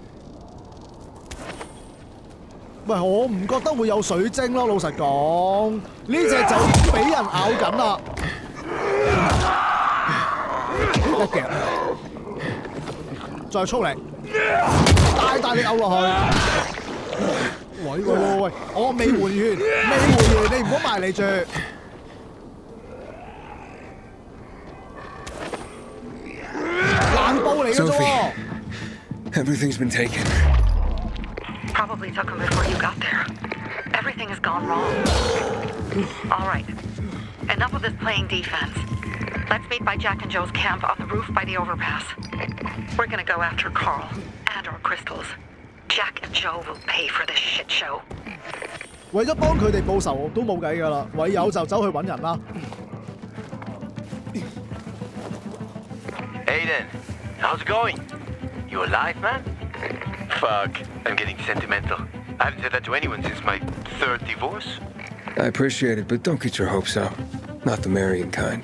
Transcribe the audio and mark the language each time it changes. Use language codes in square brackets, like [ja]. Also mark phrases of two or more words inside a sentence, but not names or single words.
[yue] 喂，我唔覺得會有水晶咯，老實講，呢隻就俾人咬緊啦。一夾，再速力，大力咬落去。喂，我未換血，你唔好埋嚟住。 [en] Sophie, everything's been taken. Probably took him before you got there. Everything has gone wrong. All right. Enough of this playing defense. Let's meet by Jack and Joe's camp on the roof by the overpass. We're gonna go after Carl and our crystals. Jack and Joe will pay for this shit show. [yue] 為咗幫佢哋報仇都冇計㗎啦，唯有就走去揾人啦。 [en] Aiden, how's it going? You alive, man? Fuck, I'm getting sentimental. I haven't said that to anyone since my 3rd divorce. I appreciate it, but don't get your hopes up. Not the marrying kind.